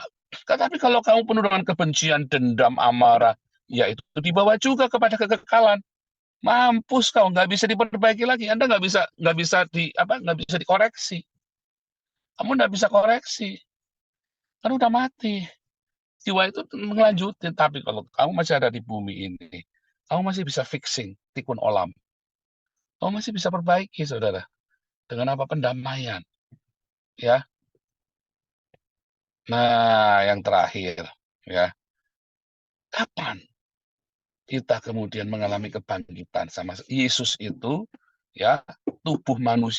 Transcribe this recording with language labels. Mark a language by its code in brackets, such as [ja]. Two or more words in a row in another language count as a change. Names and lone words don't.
[id] Tetapi kalau kamu penuh dengan kebencian, dendam, amarah, ya itu dibawa juga kepada kekekalan. Mampus kau, nggak bisa diperbaiki lagi. Anda nggak bisa dikoreksi. Kamu nggak bisa koreksi, kan udah mati. Jiwa itu ngelanjutin. Tapi kalau kamu masih ada di bumi ini, kamu masih bisa fixing [he] תיקון עולם. [id] Kamu masih bisa perbaiki, saudara. Dengan apa? Pendamaian. Ya. Nah, yang terakhir, ya. Kapan kita kemudian mengalami kebangkitan sama Yesus itu, ya, tubuh manusia.